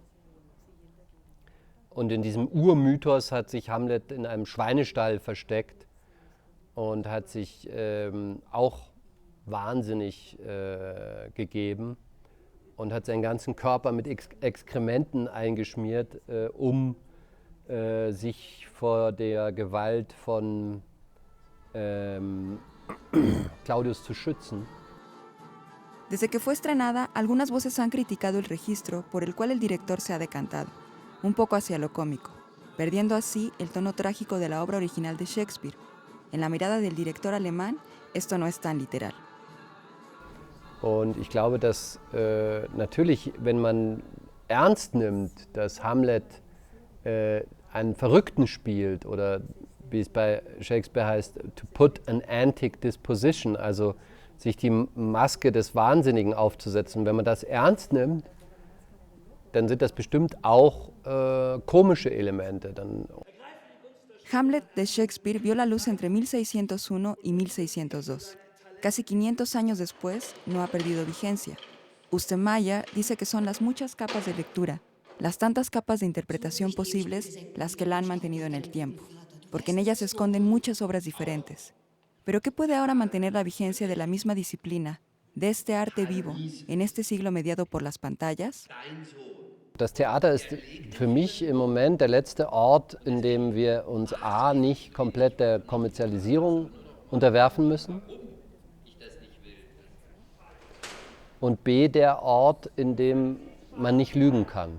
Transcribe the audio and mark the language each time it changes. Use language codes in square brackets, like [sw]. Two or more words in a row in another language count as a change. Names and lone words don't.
[de] Und in diesem Urmythos hat sich Hamlet in einem Schweinestall versteckt und hat sich auch wahnsinnig gegeben und hat seinen ganzen Körper mit Exkrementen eingeschmiert, um sich vor der Gewalt von Claudius zu schützen. [es] Desde que fue estrenada, algunas voces han criticado el registro por el cual el director se ha decantado, un poco hacia lo cómico, perdiendo así el tono trágico de la obra original de Shakespeare. En la mirada del director alemán, esto no es tan literal. [de] Und ich glaube, dass natürlich, wenn man ernst nimmt, dass Hamlet einen Verrückten spielt oder wie es bei Shakespeare heißt, [en] to put an antic disposition, [de] also sich die Maske des Wahnsinnigen aufzusetzen. Wenn man das ernst nimmt, dann sind das bestimmt auch komische Elemente. [es] Hamlet de Shakespeare vio la luz entre 1601 y 1602. Casi 500 años después, no ha perdido vigencia. Ustermeier dice que son las muchas capas de lectura, las tantas capas de interpretación posibles, las que la han mantenido en el tiempo, porque en ellas se esconden muchas obras diferentes. ¿Pero qué puede ahora mantener la vigencia de la misma disciplina, de este arte vivo, en este siglo mediado por las pantallas? [de] Das Theater ist für mich im Moment der letzte Ort, in dem wir uns A, nicht komplett der Kommerzialisierung unterwerfen müssen und B, der Ort, in dem man nicht lügen kann.